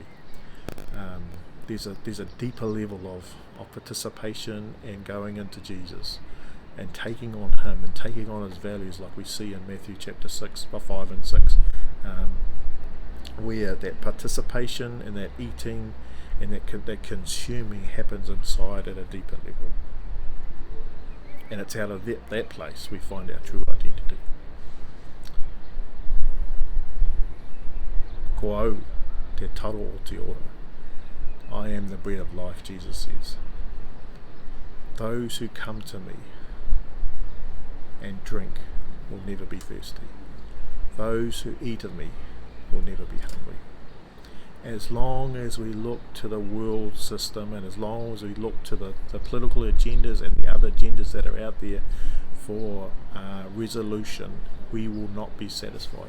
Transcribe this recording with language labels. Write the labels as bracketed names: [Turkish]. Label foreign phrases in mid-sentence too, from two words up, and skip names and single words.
[English] There's a deeper level of participation and going into Jesus and taking on him and taking on his values, like we see in Matthew chapter 5 and 6, where that participation and that eating and that consuming happens inside at a deeper level. And it's out of that place we find our true identity. [Māori] Ko au te taro o te ora. [English] I am the bread of life, Jesus says. Those who come to me and drink will never be thirsty. Those who eat of me will never be hungry. As long as we look to the world system, and as long as we look to the political agendas and the other agendas that are out there for resolution, we will not be satisfied.